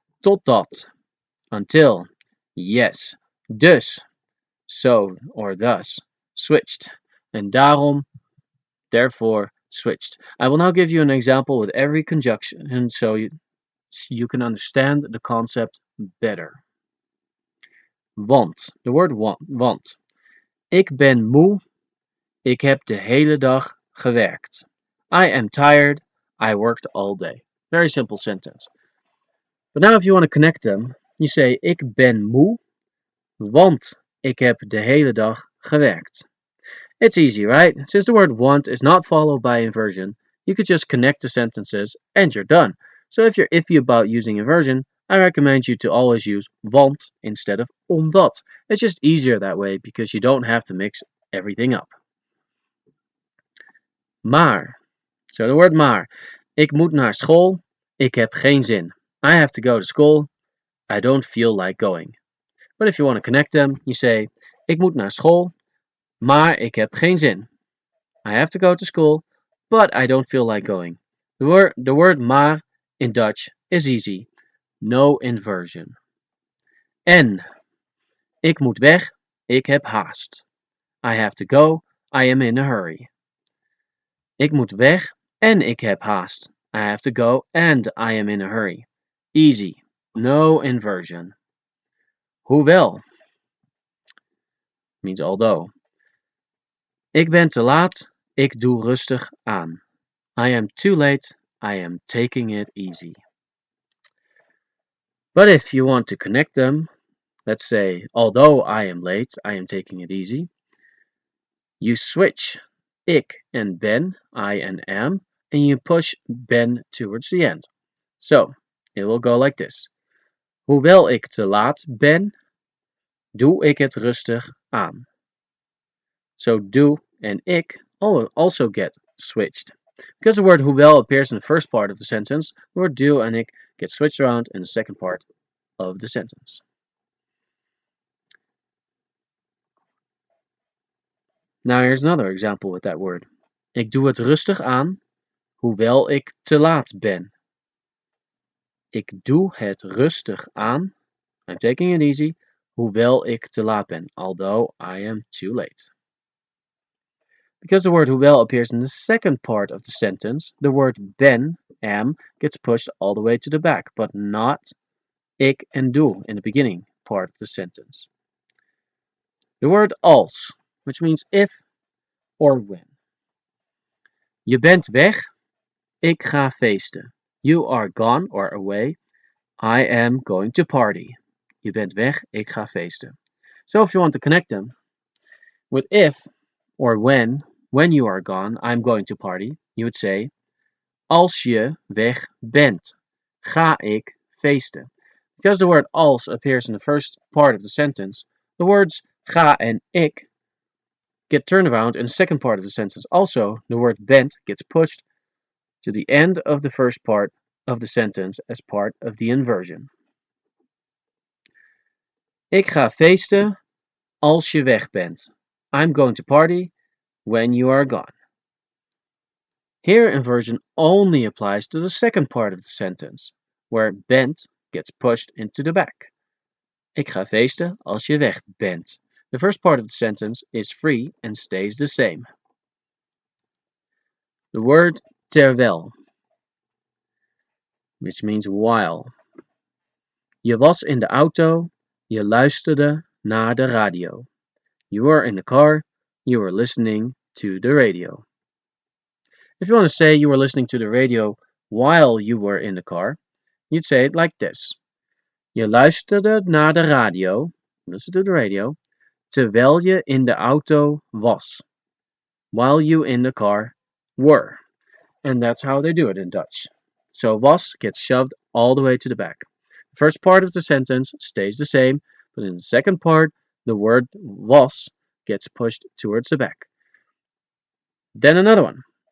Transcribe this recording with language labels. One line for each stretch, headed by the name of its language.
English: Totdat, until, yes. Dus, so or thus, switched. En daarom, therefore, switched. I will now give you an example with every conjunction so you can understand the concept better. Want, the word want.
Dutch: Ik ben moe, ik heb de hele dag gewerkt.
English: I am tired, I worked all day. Very simple sentence. But now if you want to connect them, you say
Dutch: ik ben moe, want ik heb de hele dag gewerkt.
English: It's easy, right? Since the word want is not followed by inversion, you could just connect the sentences and you're done. So if you're iffy about using inversion, I recommend you to always use want instead of omdat. It's just easier that way because you don't have to mix everything up.
Dutch: Maar.
English: So the word
Dutch: maar. Ik moet naar school. Ik heb geen zin.
English: I have to go to school. I don't feel like going. But if you want to connect them, you say
Dutch: ik moet naar school, maar ik heb geen zin.
English: I have to go to school, but I don't feel like going. The word maar in Dutch is easy. No inversion. En.
Dutch: Ik moet weg. Ik heb haast.
English: I have to go. I am in a hurry.
Dutch: Ik moet weg en ik heb haast.
English: I have to go and I am in a hurry. Easy. No inversion. Hoewel means although.
Dutch: Ik ben te laat. Ik doe rustig aan.
English: I am too late. I am taking it easy. But if you want to connect them, let's say, although I am late, I am taking it easy. You switch ik and ben, I and am, and you push ben towards the end. So, it will go like this.
Dutch: Hoewel ik te laat ben, doe ik het rustig aan.
English: So do and ik also get switched. Because the word hoewel appears in the first part of the sentence, the word do and ik get switched around in the second part of the sentence. Now here's another example with that word.
Dutch: Ik doe het rustig aan, hoewel ik te laat ben. Ik doe het rustig aan,
English: I'm taking it easy,
Dutch: hoewel ik te laat ben,
English: although I am too late. Because the word hoewel appears in the second part of the sentence, the word ben, am, gets pushed all the way to the back, but not ik and doe in the beginning part of the sentence. The word als, which means if or when.
Dutch: Je bent weg, ik ga feesten.
English: You are gone or away, I am going to party.
Dutch: Je bent weg, ik ga feesten.
English: So if you want to connect them with if or when you are gone, I'm going to party, you would say,
Dutch: als je weg bent, ga ik feesten.
English: Because the word als appears in the first part of the sentence, the words ga and ik get turned around in the second part of the sentence. Also, the word bent gets pushed to the end of the first part of the sentence as part of the inversion.
Dutch: Ik ga feesten als je weg bent.
English: I'm going to party when you are gone. Here, inversion only applies to the second part of the sentence, where bent gets pushed into the back.
Dutch: Ik ga feesten als je weg bent.
English: The first part of the sentence is free and stays the same. The word terwijl, which means while.
Dutch: Je was in de auto, je luisterde naar de radio.
English: You were in the car, you were listening to the radio. If you want to say you were listening to the radio while you were in the car, you'd say it like this.
Dutch: Je luisterde naar de radio,
English: listen to the radio,
Dutch: terwijl je in de auto was.
English: While you in the car were. And that's how they do it in Dutch. So was gets shoved all the way to the back. The first part of the sentence stays the same, but in the second part, the word was gets pushed towards the back. Then another one.